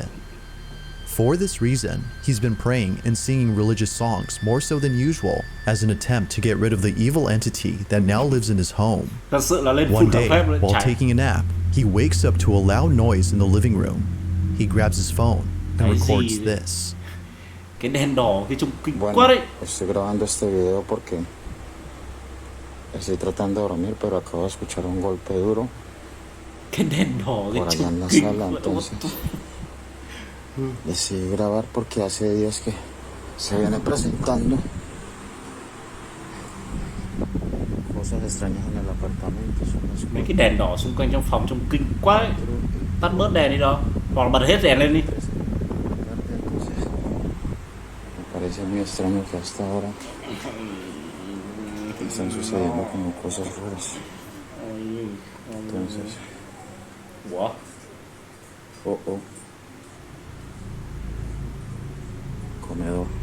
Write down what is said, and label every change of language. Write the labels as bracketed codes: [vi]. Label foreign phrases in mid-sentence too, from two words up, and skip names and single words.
[en] For this reason, he's been praying and singing religious songs more so than usual as an attempt to get rid of the evil entity that now lives in his home. One day, while taking a nap, he wakes up to a loud noise in the living room. He grabs his phone and records this. [vi] Cái đèn đỏ, cái trông kinh quá đấy. [es] Estoy grabando este video porque estoy tratando de dormir, pero acabo de escuchar un golpe duro [vi] Cái đèn đỏ, cái [es] por allá [vi] trông [es] en la [vi] kinh [es] sala, [vi] quá. [es] entonces decidí grabar porque hace días que se viene presentando cosas extrañas en el apartamento. [vi] Mấy cái đèn đỏ xung quanh trong phòng trông kinh quá ấy. Tắt bớt đèn đi đó, hoặc là bật hết đèn lên đi. [es] Me parece muy extraño que hasta ahora están sucediendo como cosas raras. Entonces, [vi] Ủa? [es] oh, comedor.